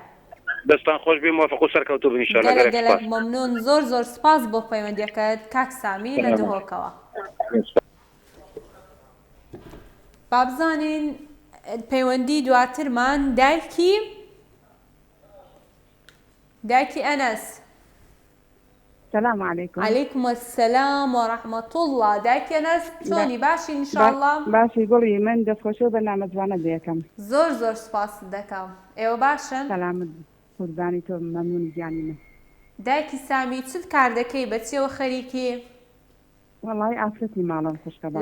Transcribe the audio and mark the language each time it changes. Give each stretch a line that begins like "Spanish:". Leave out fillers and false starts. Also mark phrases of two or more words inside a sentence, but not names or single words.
Central Kurdish: دەستان خۆش بێ موافق و سەرکەوتوو بن ئینشاءالله. گەلێک مەمنون زۆر سپاس بۆ پەیوەندیەکەت کاک سامی لە دهۆکەوە. با بزانین پەیوەندی دواترمان دایکی ئەنەس.
Arabic: السلام عليكم. عليكم السلام ورحمة الله.
Central Kurdish: دایکی ئەنەس چۆنی باشی ئینشاءالله؟ باشی گوڵی من دەستخۆشی و بەرنامەجوانە دەکەم. زۆر سپاس دەکەم. ئێوە باشن؟ سەلامت قوربانی تۆ مەمنونی گیانی من. دایکی سامی چ کار دەکەی بە چێوە خەریکی؟ وەڵای ئافرەتی ماڵم خوشکە بەڕێز